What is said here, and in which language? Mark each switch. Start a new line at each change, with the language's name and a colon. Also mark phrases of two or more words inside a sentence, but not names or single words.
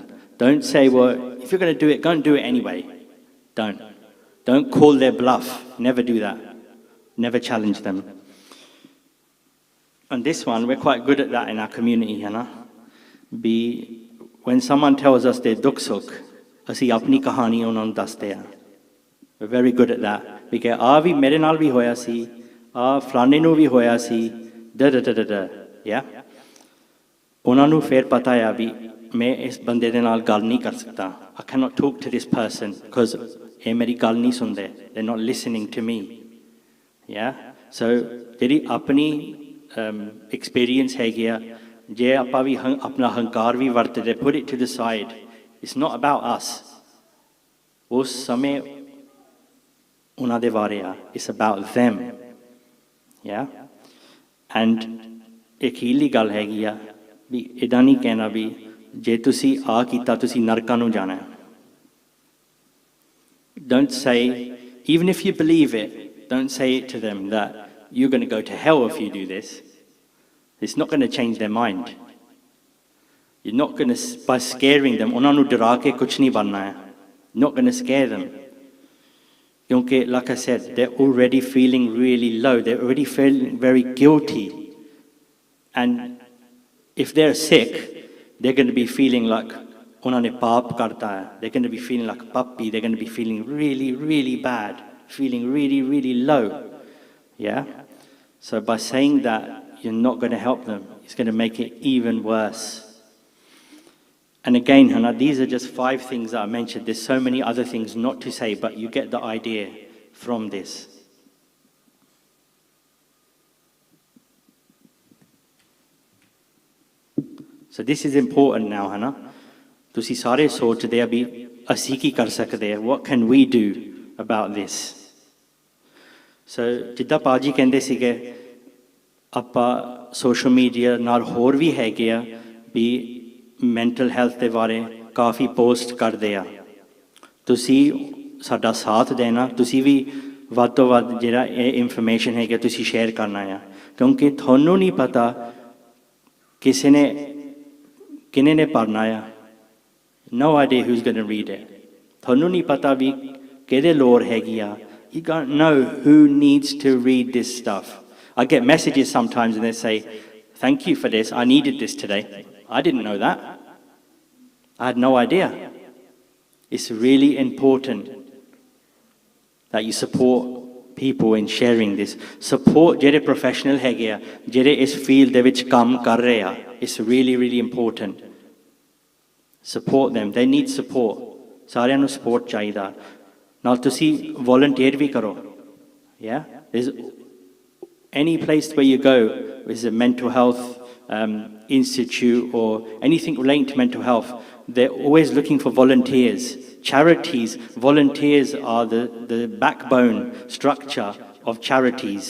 English: Don't say, well, if you're going to do it, go and do it anyway. Don't. Don't call their bluff. Never do that. Never challenge them. On this one, we're quite good at that in our community, you know. When someone tells us their
Punjabi: ਦੁੱਖ ਸੁੱਖ, ਅਸੀਂ ਆਪਣੀ ਕਹਾਣੀ ਉਹਨਾਂ ਨੂੰ ਦੱਸਦੇ ਆ.
English: We're very good at that. Because
Punjabi: ਆ ਵੀ ਮੇਰੇ ਨਾਲ ਵੀ ਹੋਇਆ ਸੀ, ਆ ਫਲਾਣੇ ਨੂੰ ਵੀ ਹੋਇਆ ਸੀ, yeah. ਉਹਨਾਂ ਨੂੰ ਫਿਰ ਪਤਾ ਆ ਵੀ ਮੈਂ ਇਸ ਬੰਦੇ ਦੇ ਨਾਲ ਗੱਲ ਨਹੀਂ ਕਰ ਸਕਦਾ.
English: I cannot talk to this person because
Punjabi: ਇਹ ਮੇਰੀ ਗੱਲ ਨਹੀਂ ਸੁਣਦੇ.
English: They're not listening to me. Yeah? So
Punjabi: ਜਿਹੜੀ ਆਪਣੀ experience ਹੈਗੀ ਆ, ਜੇ ਆਪਾਂ ਵੀ ਆਪਣਾ ਹੰਕਾਰ ਵੀ ਵਰਤਦੇ,
English: put it to the side. It's not about us.
Punjabi: ਉਸ ਸਮੇਂ ਉਹਨਾਂ ਦੇ ਬਾਰੇ ਆ.
English: It's about them. Yeah?
Punjabi: And ਇੱਕ ਹੀਲੀ ਗੱਲ ਹੈਗੀ ਆ ਵੀ ਇੱਦਾਂ ਨਹੀਂ ਕਹਿਣਾ ਵੀ ਜੇ ਤੁਸੀਂ ਆ ਕੀਤਾ ਤੁਸੀਂ ਨਰਕਾਂ ਨੂੰ ਜਾਣਾ.
English: Don't say, even if you believe it, don't say it to them that you're going to go to hell if you do this. It's not going to change their mind. You're not going to, by scaring them,
Punjabi: ਉਹਨਾਂ ਨੂੰ ਡਰਾ ਕੇ ਕੁਛ ਨਹੀਂ ਬਣਨਾ ਹੈ.
English: Not going to scare them. ਕਿਉਂਕਿ, like I said, they're already feeling really low. They're already feeling very guilty. And if they're sick, they're going to be feeling like
Punjabi: ਉਹਨਾਂ ਨੇ ਪਾਪ ਕਰਤਾ ਹੈ.
English: They're going to be feeling like a puppy. They're going to be feeling really, really bad, feeling really, really low. Yeah? So by saying that, you're not going to help them. It's going to make it even worse. And again, Hannah, these are just 5 things that I mentioned. There's so many other things not to say, but you get the idea from this. So this is important now, Hannah.
Punjabi: ਤੁਸੀਂ ਸਾਰੇ ਸੋਚਦੇ ਆ ਵੀ ਅਸੀਂ ਕੀ ਕਰ ਸਕਦੇ ਆ.
English: What can we do about this?
Punjabi: So ਜਿੱਦਾਂ ਪਾਜੀ ਕਹਿੰਦੇ ਸੀਗੇ, ਆਪਾਂ
English: social media
Punjabi: ਨਾਲ ਹੋਰ ਵੀ ਹੈਗੇ ਆ ਵੀ
English: mental health
Punjabi: ਦੇ ਬਾਰੇ ਕਾਫੀ ਪੋਸਟ ਕਰਦੇ ਆ. ਤੁਸੀਂ ਸਾਡਾ ਸਾਥ ਦੇਣਾ, ਤੁਸੀਂ ਵੀ ਵੱਧ ਤੋਂ ਵੱਧ ਜਿਹੜਾ ਇਹ ਇਨਫੋਰਮੇਸ਼ਨ ਹੈਗਾ ਤੁਸੀਂ ਸ਼ੇਅਰ ਕਰਨਾ ਆ. ਕਿਉਂਕਿ ਤੁਹਾਨੂੰ ਨਹੀਂ ਪਤਾ ਕਿਸੇ ਨੇ ਕਿਹਨੇ ਨੇ ਪੜ੍ਹਨਾ ਆ.
English: No idea who's going to read it.
Punjabi: ਤੁਹਾਨੂੰ ਨਹੀਂ ਪਤਾ ਵੀ ਕਿਹਦੇ ਲੋੜ ਹੈਗੀ ਆ.
English: You don't know who needs to read this stuff. I get messages sometimes and they say, thank you for this, I needed this today. I didn't know that. I had no idea. It's really important that you support people in sharing this.
Punjabi: Support ਜਿਹੜੇ professional ਹੈਗੇ ਆ, ਜਿਹੜੇ ਇਸ field ਦੇ ਵਿੱਚ ਕੰਮ ਕਰ ਰਹੇ ਆ.
English: It's really, really important. Support them. They need support.
Punjabi: ਸਾਰਿਆਂ ਨੂੰ support ਚਾਹੀਦਾ. ਨਾਲ ਤੁਸੀਂ volunteer ਵੀ ਕਰੋ.
English: Yeah? There's any place where you go, there's a mental health institute or anything relating to mental health, they're always looking for volunteers. Charities, volunteers are the backbone structure of charities.